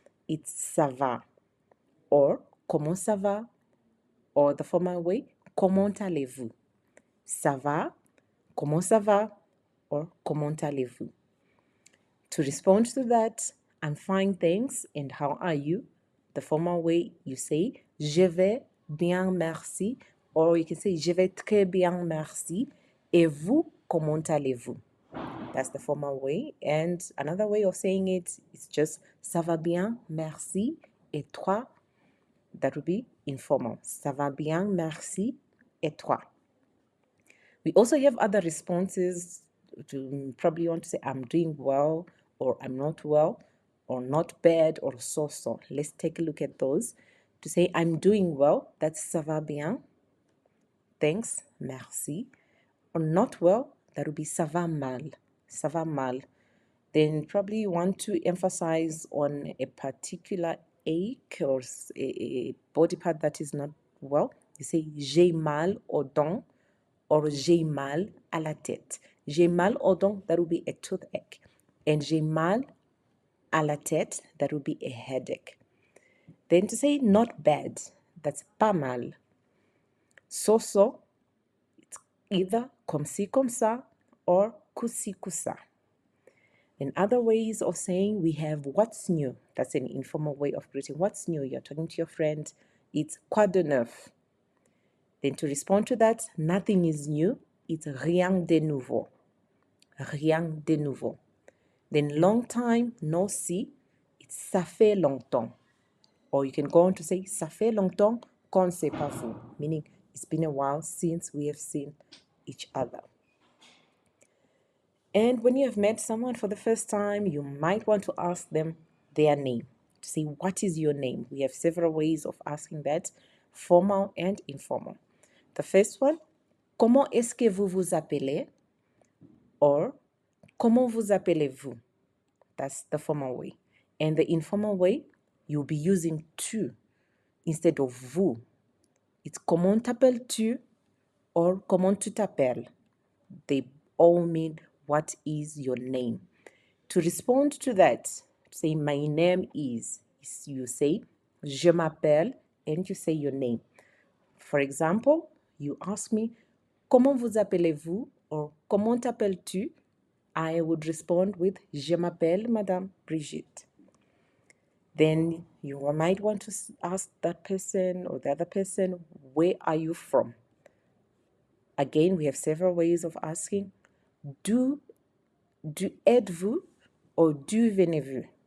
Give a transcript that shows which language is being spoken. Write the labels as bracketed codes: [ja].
[en] It's [fr] ça va. [en] Or [fr] comment ça va? [en] Or the formal way, [fr] comment allez-vous? Ça va? Comment ça va? [en] Or [fr] comment allez-vous? [en] To respond to that, I'm fine, thanks, and how are you? The formal way you say, [fr] je vais bien, merci, [en] or you can say, [fr] je vais très bien, merci, et vous, comment allez-vous? [en] That's the formal way. And another way of saying it is just, [fr] ça va bien, merci, et toi? [en] That would be informal. [fr] Ça va bien, merci, et toi? [en] We also have other responses to probably want to say, I'm doing well, or I'm not well, or not bad, or so. Let's take a look at those. To say, I'm doing well, that's [fr] ça va bien. [en] Thanks, [fr] merci. [en] Or not well, that would be [fr] ça va mal. Ça va mal. [en] Then probably you want to emphasize on a particular ache or a body part that is not well. You say, [fr] j'ai mal aux dents, or j'ai mal à la tête. J'ai mal aux dents, [en] that would be a toothache. And [fr] j'ai mal à la tête, [en] that would be a headache. Then to say not bad, that's [fr] pas mal. [en] So, it's either [fr] comme ci, comme ça, [en] or [fr] coup-ci, coup-ça. [en] In other ways of saying, we have what's new. That's an informal way of greeting. What's new? You're talking to your friend. It's [fr] quoi de neuf? [en] Then to respond to that, nothing is new. It's [fr] rien de nouveau. Rien de nouveau. [en] Then long time, no see. It's [fr] ça fait longtemps. [en] Or you can go on to say, [fr] ça fait longtemps qu'on s'est pas vu. [en] Meaning, it's been a while since we have seen each other. And when you have met someone for the first time, you might want to ask them their name. To say, what is your name? We have several ways of asking that, formal and informal. [fr] The first one, comment est-ce que vous vous appelez? Or, comment vous appelez-vous? [en] That's the formal way. And the informal way, you'll be using tu instead of vous. It's [fr] comment t'appelles-tu [en] or [fr] comment tu t'appelles. [en] They all mean what is your name. To respond to that, say my name is, you say [fr] je m'appelle [en] and you say your name. For example, you ask me [fr] comment vous appelez-vous [en] or [fr] comment t'appelles-tu? [en] I would respond with [fr] je m'appelle [en] Madame Brigitte. Then you might want to ask that person or the other person, where are you from? Again, we have several ways of asking. [fr] D'où êtes-vous [en] or [fr] d'où venez-vous?